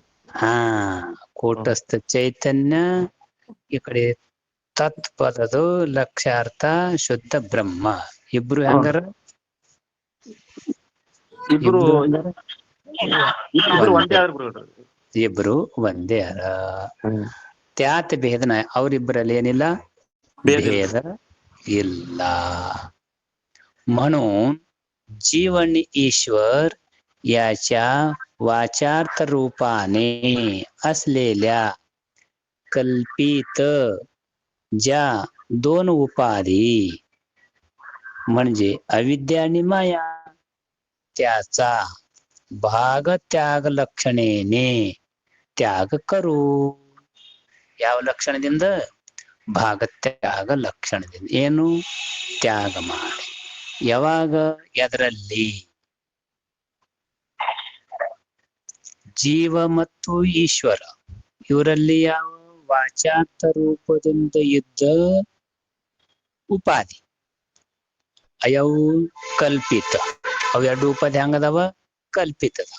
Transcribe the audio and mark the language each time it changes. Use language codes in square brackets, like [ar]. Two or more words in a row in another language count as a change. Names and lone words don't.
[kn] ಕೂಟಸ್ಥ ಚೈತನ್ಯ ಈ ಕಡೆ ತತ್ಪದದು ಲಕ್ಷ್ಯಾರ್ಥ ಶುದ್ಧ ಬ್ರಹ್ಮ. ಇಬ್ರು ಹೆಂಗಾರ? ಇಬ್ರು ಇಬ್ರು ಒಂದೇ ಅರ. ತ್ಯಾತ ಭೇದನ ಅವರಿಬ್ಬರಲ್ಲಿ ಏನಿಲ್ಲ, ಭೇದ ಇಲ್ಲ. [mr] म्हणून जीवन ईश्वर याच्या वाचार्थ रूपाने असलेल्या कल्पित ज्या दोन उपाधी म्हणजे अविद्या आणि माया त्याचा भाग त्याग लक्षणेने त्याग करू. [kn] ಯಾವ ಲಕ್ಷಣದಿಂದ? ಭಾಗತ್ಯಾಗ ಲಕ್ಷಣದಿಂದ. ಏನು? ತ್ಯಾಗ ಮಾಡಿ. ಯಾವಾಗ? ಎದರಲ್ಲಿ? ಜೀವ ಮತ್ತು ಈಶ್ವರ ಇವರಲ್ಲಿ ಯಾವ ವಾಚಾರ್ಥ ರೂಪದಿಂದ ಇದ್ದ ಉಪಾಧಿ ಅಯವು ಕಲ್ಪಿತ ಅವ್ ಎರಡು ಉಪಾಧಿ ಹಂಗದಾವ ಕಲ್ಪಿತ ಅದಾವ.